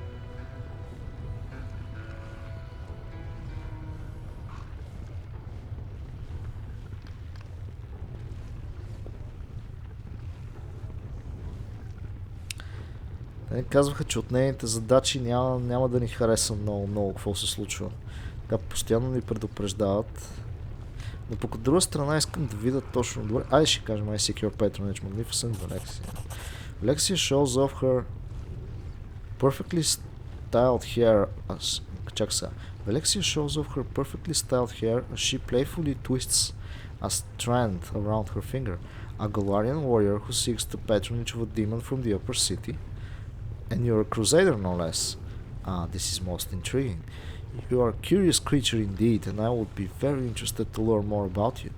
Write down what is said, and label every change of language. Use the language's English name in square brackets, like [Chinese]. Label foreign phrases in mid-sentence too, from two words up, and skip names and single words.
[Bulgarian] Те казваха, че от нейните задачи няма да ни хареса много какво се случва. Така постоянно ни предупреждават. Но пък от друга страна искам да видя точно добре. Айде ще кажем [English] I seek your patronage. Magnificent ВЕЛЕКСИА. ВЕЛЕКСИА shows off her perfectly styled hair as... [Bulgarian] Чак сега. [English] ВЕЛЕКСИА shows off her perfectly styled hair as she playfully twists a strand around her finger. A Galarian warrior who seeks the patronage of a demon from the upper city. And you're a crusader, no less. This is most intriguing. You are a curious creature indeed, and I would be very interested to learn more about you.